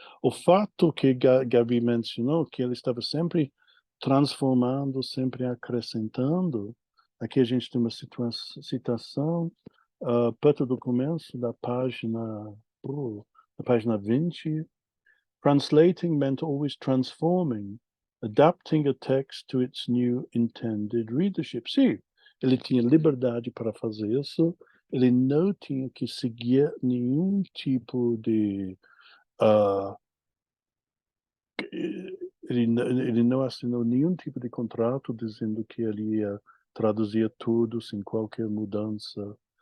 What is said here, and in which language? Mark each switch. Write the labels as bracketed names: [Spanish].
[Portuguese] O fato que Gabi mencionou, que ele estava sempre transformando, sempre acrescentando. Aqui a gente tem uma citação perto do começo da página 20. [English] Translating meant always transforming, adapting a text to its new intended readership. [Portuguese] Sim, ele tinha liberdade para fazer isso, ele não tinha que seguir nenhum tipo de ele não assinou nenhum tipo de contrato dizendo que ele ia traduzir tudo sem qualquer mudança.